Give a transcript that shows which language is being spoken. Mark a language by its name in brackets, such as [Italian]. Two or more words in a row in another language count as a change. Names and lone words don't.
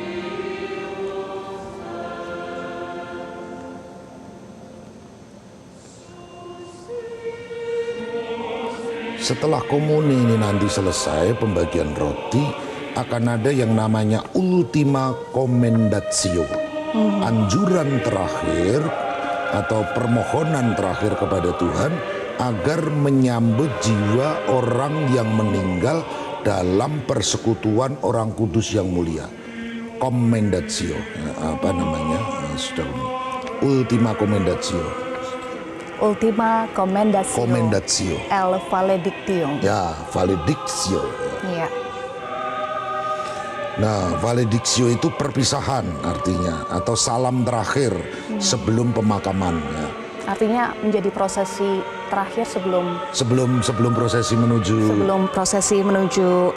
[Indonesian] Setelah komuni ini nanti selesai pembagian roti, akan ada yang namanya [Latin] ultima commendatio, [Indonesian] anjuran terakhir atau permohonan terakhir kepada Tuhan agar menyambut jiwa orang yang meninggal dalam persekutuan orang kudus yang mulia. Commendatio, apa namanya? [Latin] Ultima commendatio. Ultima commendatio. [Indonesian] Commendatio. El valedictio. Ya, valedictio. Iya. Nah, valedictio itu perpisahan artinya, atau salam terakhir sebelum pemakaman. Ya. Artinya menjadi prosesi terakhir sebelum prosesi menuju